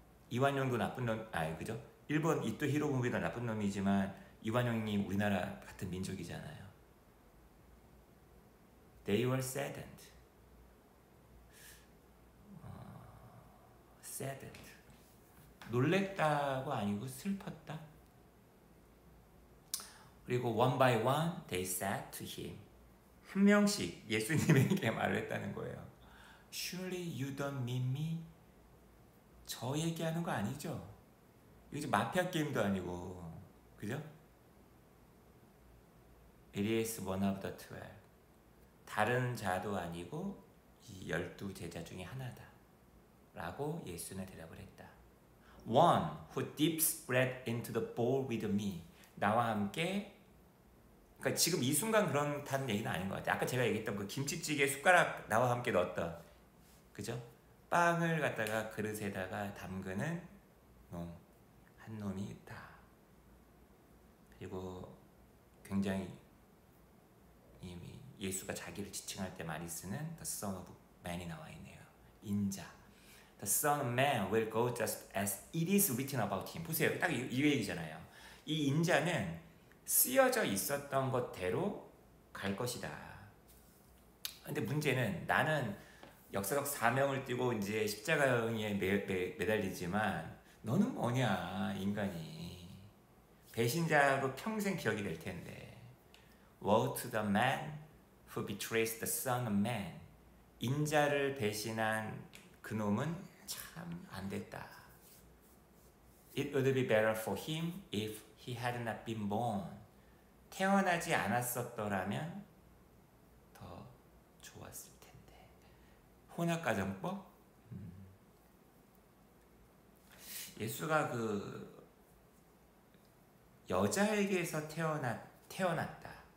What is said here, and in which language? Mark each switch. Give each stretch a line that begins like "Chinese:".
Korean: 이완용도 나쁜 놈, 그죠? 일본 이토 히로부미도 나쁜 놈이지만 이완용이 우리나라 같은 민족이잖아요.
English: They were saddened. saddened.
Korean: 놀랬다고 아니고 슬펐다. 그리고
English: one by one they said to him.
Korean: 한 명씩 예수님에게 말을 했다는 거예요.
English: Surely you don't mean me?
Korean: 저 얘기하는 거 아니죠? 이거 지금 마피아 게임도 아니고, 그죠?
English: It is one of the 12.
Korean: 다른 자도 아니고 이 12제자 중에 하나다 라고 예수는 대답을 했다.
English: One who dips bread into the bowl with me.
Korean: 나와 함께, 그러니까 지금 이 순간 그렇다는 얘기는 아닌 것 같아요. 아까 제가 얘기했던 그 김치찌개 숟가락 나와 함께 넣었던, 그죠? 빵을 갖다가 그릇에다가 담그는 놈, 한 놈이 있다. 그리고 굉장히 이미 예수가 자기를 지칭할 때 많이 쓰는 The Son of Man이 나와 있네요. 인자.
English: The Son of Man will go just as it is written about him.
Korean: 보세요. 딱 이 얘기잖아요. 이 인자는 쓰여져 있었던 것대로 갈 것이다. 근데 문제는 나는 역사적 사명을 띠고 이제 십자가에 매달리지만 너는 뭐냐 인간이. 배신자로 평생 기억이 될 텐데.
English: Woe to the man who betrays the Son of Man.
Korean: 인자를 배신한 그놈은 참 안 됐다.
English: It would be better for him if he had not been born.
Korean: 태어나지 않았었더라면 더 좋았을 텐데. 혼합가정법? 예수가 그 여자에게서 태어났다.